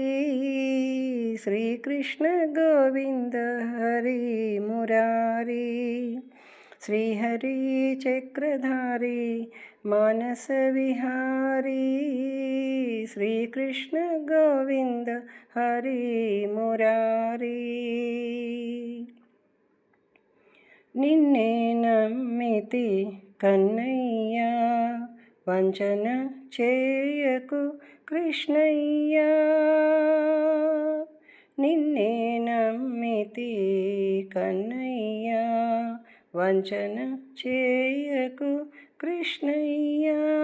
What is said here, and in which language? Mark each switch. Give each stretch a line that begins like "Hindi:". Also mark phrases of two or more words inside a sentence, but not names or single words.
Hindi: श्रीकृष्ण गोविंद हरि मुरारी, श्रीहरि चक्रधारी मानस विहारी। श्रीकृष्ण गोविंद हरि मुरारी।
Telugu: నిన్నే నమ్మితి కన్నయ్యా, వంచన చేయకు కృష్ణయ్యా. నిన్నే నమ్మితి కన్నయ్యా, వంచన చేయకు కృష్ణయ్యా.